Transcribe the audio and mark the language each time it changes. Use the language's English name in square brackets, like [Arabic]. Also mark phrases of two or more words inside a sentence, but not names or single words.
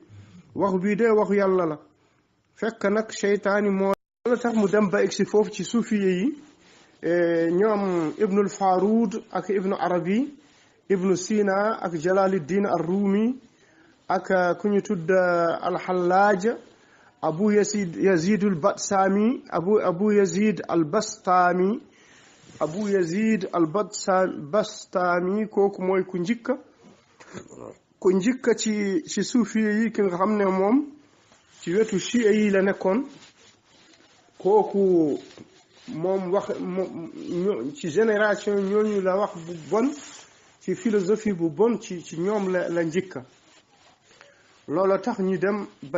[Wolof] waxu bii de waxu yàlla la fekk nag seytaani moo la tax mu dem ba egsi foofu ci suufiye yi ñoom ibnul Faroud ak ibnu Arabi ibnu Sina ak Jalaluddin ar-Rumi ak ku ñu tudd al-Hallaj abu yazid al-Bastami abu yazid al-Bastami abu yazid al-Bastami kooku mooy ku njëkka ci suufiye yi ki nga xam ne moom ci wetu chiite yi la nekkoon kooku moom wax ci génération ñooñu la wax bu bon ci philosophie bu bon ci ñoom la njëkka loolu tax ñu dem bañ